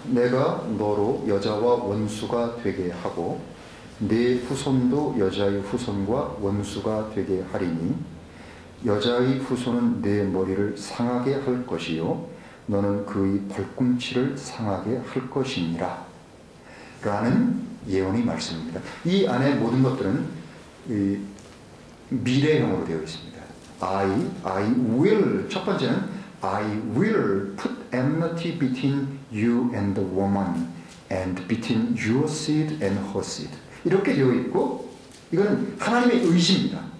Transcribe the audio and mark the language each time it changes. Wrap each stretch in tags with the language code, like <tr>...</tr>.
<ko>내가 너로 여자와 원수가 되게 하고 네 후손도 여자의 후손과 원수가 되게 하리니 여자의 후손은 네 머리를 상하게 할 것이요 너는 그의 발꿈치를 상하게 할 것이니라 라는 예언의 말씀입니다. 이 안에 모든 것들은 이 미래형으로 되어 있습니다.</ko> <en>I will,</en> <ko>첫 번째는</ko> <en>I will put enmity between you and the woman and between your seed and her seed.</en> <ko>이렇게 되어 있고, 이건 하나님의 의지입니다.</ko>